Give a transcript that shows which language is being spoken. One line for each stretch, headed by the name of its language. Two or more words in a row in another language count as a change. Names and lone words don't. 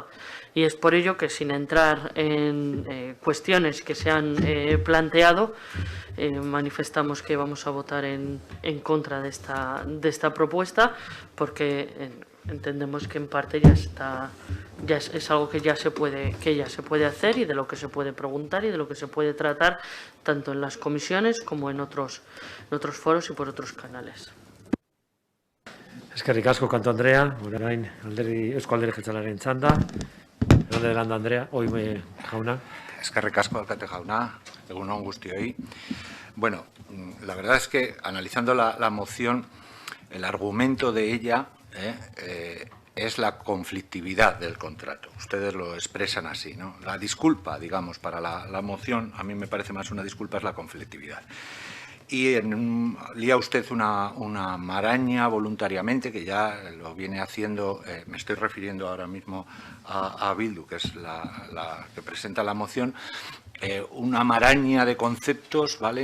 Spanish: Y es por ello que, sin entrar en cuestiones que se han planteado, manifestamos que vamos a votar en contra de esta propuesta, porque entendemos que en parte es algo que ya se puede hacer y de lo que se puede preguntar y de lo que se puede tratar tanto en las comisiones como en otros foros y por otros canales.
Basque: Eskerrik asko, Canto Andrea, orain Eusko Alderdi Jeltzalearen txanda, Hernández Landa Andrea, jauna. Eskerrik asko, alkate jauna, egun on guztioi.
Spanish: Bueno, la verdad es que analizando la moción, el argumento de ella es la conflictividad del contrato. Ustedes lo expresan así, ¿no? La disculpa, digamos, para la moción, a mí me parece más una disculpa, es la conflictividad. Y lía usted una maraña voluntariamente, que ya lo viene haciendo, me estoy refiriendo ahora mismo a Bildu, que es la que presenta la moción, una maraña de conceptos, ¿vale?